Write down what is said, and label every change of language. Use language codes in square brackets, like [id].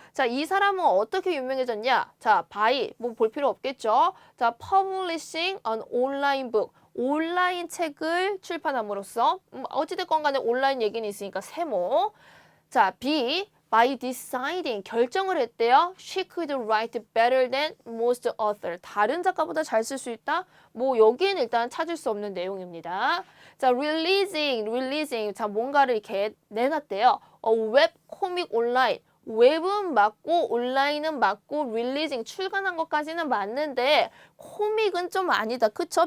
[ko] 자, 이 사람은 어떻게 유명해졌냐? 자, by, 뭐 볼 필요 없겠죠? [en] 자, publishing an online book. [ko] 온라인 책을 출판함으로써 어찌됐건 간에 온라인 얘기는 있으니까 세모. 자, B, [en] by deciding [ko] 결정을 했대요. [en] She could write better than most author. [ko] 다른 작가보다 잘 쓸 수 있다. 뭐 여기는 일단 찾을 수 없는 내용입니다. [en] 자, releasing. [ko] 자, 뭔가를 이렇게 내놨대요. 웹 코믹 온라인. 웹은 맞고 온라인은 맞고 릴리징 출간한 것까지는 맞는데 코믹은 좀 아니다. 그쵸?